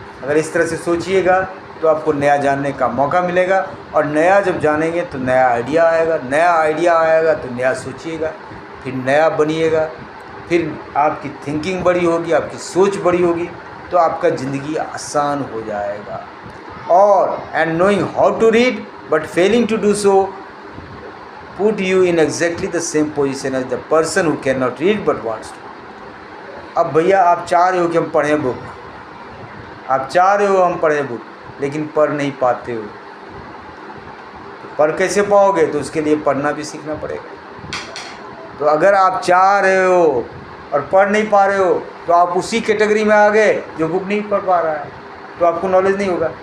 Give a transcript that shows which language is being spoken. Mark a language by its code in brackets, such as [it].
[hi] अगर इस तरह से सोचिएगा तो आपको नया जानने का मौका मिलेगा, और नया जब जानेंगे तो नया आइडिया आएगा, नया आइडिया आएगा तो नया सोचिएगा, फिर नया बनिएगा, फिर आपकी थिंकिंग बड़ी होगी, आपकी सोच बड़ी होगी, तो आपका ज़िंदगी आसान हो जाएगा। [en] और and knowing how to read but failing to do so put you in exactly the same position as the person who cannot read but wants to। [hi] अब भैया आप चाह रहे हो कि हम पढ़ें बुक, आप चाह रहे हो हम पढ़ें बुक, लेकिन पढ़ नहीं पाते हो। तो पढ़ कैसे पाओगे? तो उसके लिए पढ़ना भी सीखना पड़ेगा। तो अगर आप चाह रहे हो और पढ़ नहीं पा रहे हो तो आप उसी कैटेगरी में आ गए जो बुक नहीं पढ़ पा रहा है, तो आपको नॉलेज नहीं होगा।